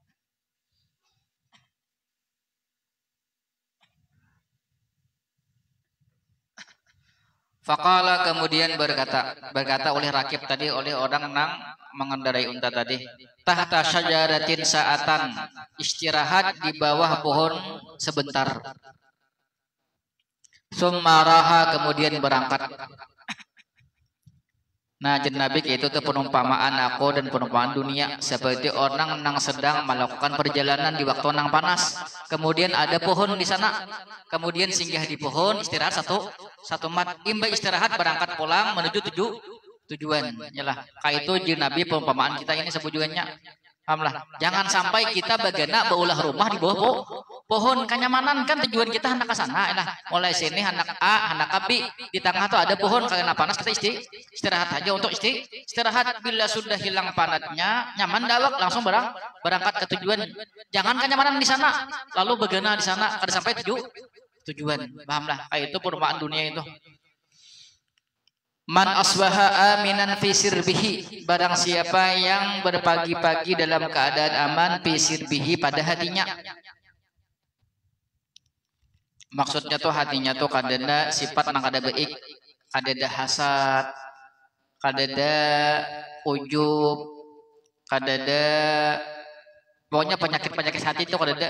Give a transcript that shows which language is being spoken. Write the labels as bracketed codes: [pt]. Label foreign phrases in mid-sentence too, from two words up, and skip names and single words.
[bjn] Faqala kemudian berkata oleh rakib tadi, oleh orang nang mengendarai unta tadi, [ar] تحت شجرة ساعة, [bjn] istirahat di bawah pohon sebentar. Summaraha kemudian berangkat. Nah, jen Nabi itu tuh perumpamaan aku dan perumpamaan dunia seperti orang nang sedang melakukan perjalanan di waktu nang panas. Kemudian ada pohon di sana. Kemudian singgah di pohon, istirahat satu mat. Imba istirahat berangkat pulang menuju tujuan. Yalah, kayak itu jen Nabi perumpamaan kita ini sebujuannya. Alhamdulillah. Jangan sampai kita bagana baulah rumah di bawah pohon kenyamanan kan tujuan kita hendak ke sana. Nah, mulai sini hendak A, hendak B, di tengah tuh ada pohon karena panas kita istirahat aja untuk istirahat. Bila sudah hilang panatnya, nyaman dawak langsung berangkat ke tujuan. Jangan kenyamanan di sana, lalu bagana di sana kada sampai tujuan. Pahamlah? Kayak itu perumpamaan dunia itu. [ar] من أصبح آمنا في سربه, [bjn] barang siapa yang berpagi-pagi dalam keadaan aman [ar] في سربه [bjn] pada hatinya. Maksudnya tuh hatinya tuh kadada sifat nang kada baik, kadada hasad, kadada ujub, kadada pokoknya penyakit-penyakit hati itu kadada.